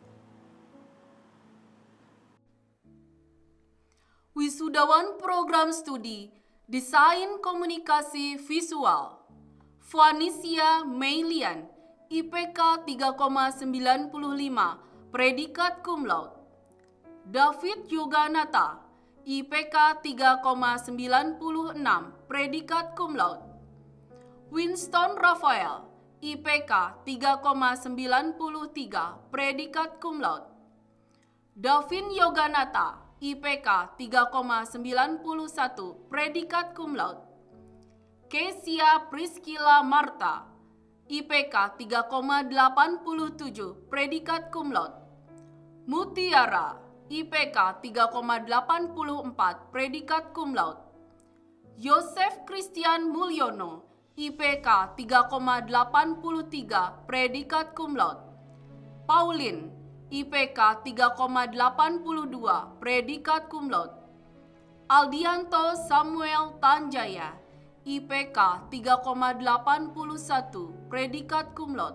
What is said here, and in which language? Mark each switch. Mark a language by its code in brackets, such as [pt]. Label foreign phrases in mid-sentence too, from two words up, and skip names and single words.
[id] Wisudawan Program Studi Desain Komunikasi Visual Vanisia Meilian, IPK 3,95, predikat [la] cum laude. [id] David Yoganata, IPK 3,96, predikat [la] cum laude. [id] Winston Raphael, IPK 3,93, predikat [la] cum laude. [id] Davin Yoganata, IPK 3,91, predikat [la] cum laude. [id] Kesia Priscilla Marta, IPK 3,87, predikat [la] cum laude. [id] Mutiara, IPK 3,84, predikat [la] cum laude. [id] Yosef Christian Mulyono, IPK 3,83, predikat [la] cum laude. [id] Pauline, IPK 3,82, predikat [la] cum laude. [id] Aldianto Samuel Tanjaya, IPK 3,81, predikat [la] cum laude.